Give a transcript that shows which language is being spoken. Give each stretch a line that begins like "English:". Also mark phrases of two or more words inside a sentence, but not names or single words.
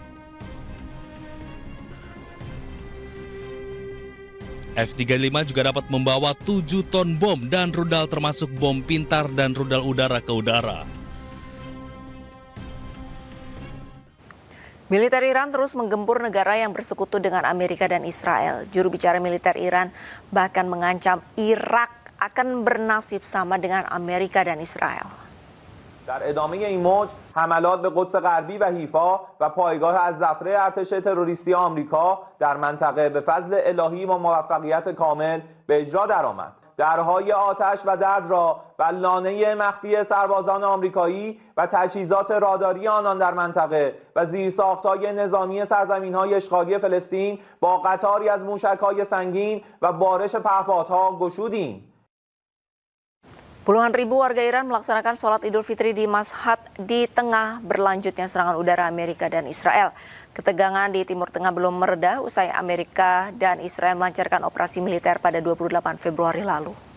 Indonesian: F-35 juga dapat membawa 7 ton bom dan rudal termasuk bom pintar dan rudal udara ke udara. Militer Iran terus menggempur negara yang bersekutu dengan Amerika dan Israel. Juru bicara militer Iran bahkan mengancam Irak akan bernasib sama dengan Amerika dan Israel.
Persian: در ادامه این موج حملات به قدس غربی و حیفا و پایگاه الزفره ارتش تروریستی آمریکا در منطقه به فضل الهی و موفقیت کامل به اجرا درآمد. درهای آتش و درد را و لانه مخفی سربازان آمریکایی و تجهیزات راداری آنان در منطقه و زیرساخت‌های نظامی سرزمین‌های اشغالی فلسطین با قطاری از موشک‌های سنگین و بارش پهپادها گشودیم.
Indonesian: Puluhan ribu warga Iran melaksanakan sholat Idul Fitri di Mashhad di tengah berlanjutnya serangan udara Amerika dan Israel. Ketegangan di Timur Tengah belum mereda usai Amerika dan Israel melancarkan operasi militer pada 28 Februari lalu.